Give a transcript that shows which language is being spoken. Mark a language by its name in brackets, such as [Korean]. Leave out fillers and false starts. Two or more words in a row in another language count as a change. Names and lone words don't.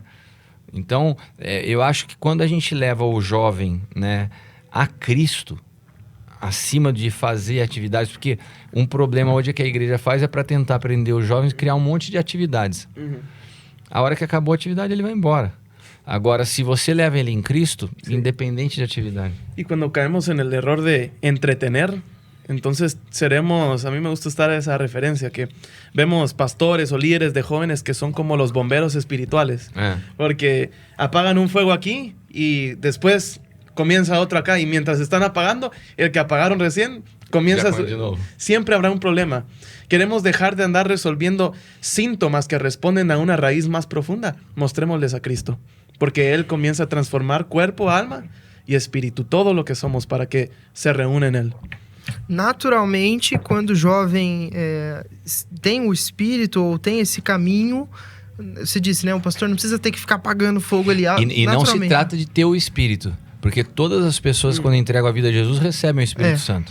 [Portuguese] Então, eu acho que quando a gente leva o jovem, né, a Cristo, acima de fazer atividades, porque um problema hoje que a igreja faz é para tentar prender os jovens e criar um monte de atividades. A hora que acabou a atividade, ele vai embora. Agora, se você leva ele em Cristo, independente de atividade. [Spanish] E quando caemos en el error de entretener, entonces seremos, a mí me gusta estar esa referencia, que vemos pastores o líderes de jóvenes que son como los bomberos espirituales, porque apagan un fuego aquí y después comienza otro acá, y mientras están apagando, el que apagaron recién Comienzas, Ya, de nuevo. siempre habrá un problema. Queremos dejar de andar resolviendo síntomas que responden a una raíz más profunda. Mostrémosles a Cristo, porque Él comienza a transformar cuerpo, [Portuguese] alma e espírito, [Spanish] todo lo que somos, para que se reúna en Él. [Portuguese] Naturalmente, quando o jovem tem o espírito ou tem esse caminho, você disse, né? O pastor não precisa ter que ficar apagando fogo ali. E não se trata de ter o Espírito, porque todas as pessoas, quando entregam a vida a Jesus, recebem o Espírito Santo.